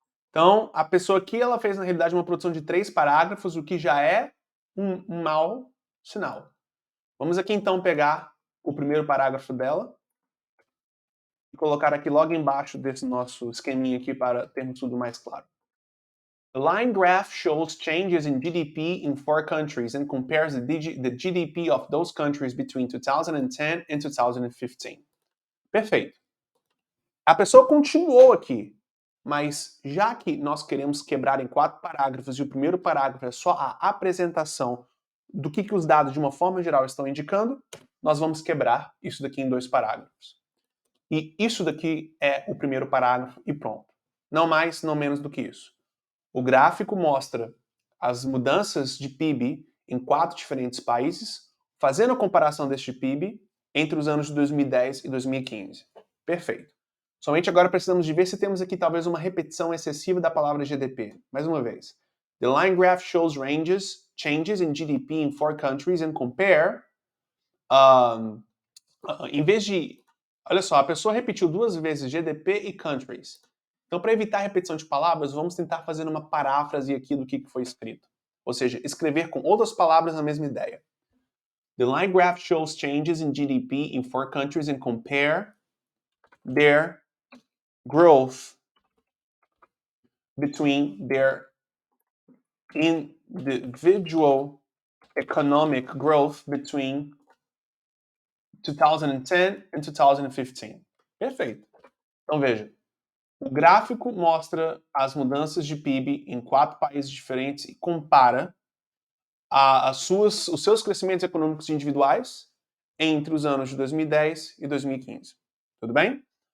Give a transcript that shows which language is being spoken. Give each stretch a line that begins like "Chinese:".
Portuguese: Então, a pessoa aqui, ela fez, na realidade, uma produção de 3 parágrafos, o que já é um mau sinal. Vamos aqui, então, pegar o primeiro parágrafo dela e colocar aqui logo embaixo desse nosso esqueminha aqui para termos tudo mais claro.
English: The line graph shows changes in GDP in 4 countries and compares the GDP of those countries between 2010 and 2015.
Portuguese: Perfeito. A pessoa continuou aqui, mas já que nós queremos quebrar em 4 parágrafos e o primeiro parágrafo é só a apresentação do que os dados de uma forma geral estão indicando, nós vamos quebrar isso daqui em 2 parágrafos. E isso daqui é o primeiro parágrafo e pronto. Não mais, não menos do que isso. O gráfico mostra as mudanças de PIB em 4 diferentes países, fazendo a comparação deste PIB entre os anos de 2010 e 2015. Perfeito. Somente agora precisamos de ver se temos aqui talvez uma repetição excessiva da palavra GDP. Mais uma vez.
English: The line graph shows changes in GDP in 4 countries and compare.
Portuguese: Em vez de... Olha só, a pessoa repetiu 2 vezes GDP e countries. Então, para evitar a repetição de palavras, vamos tentar fazer uma paráfrase aqui do que foi escrito. Ou seja, escrever com outras palavras a mesma ideia.
English: The line graph shows changes in GDP in 4 countries and compare their growth between their individual economic growth between 2010 and 2015.
Portuguese: Perfeito. Então veja, o gráfico mostra as mudanças de PIB em 4 países diferentes e compara os seus crescimentos econômicos individuais entre os anos de 2010 e 2015. Tudo bem?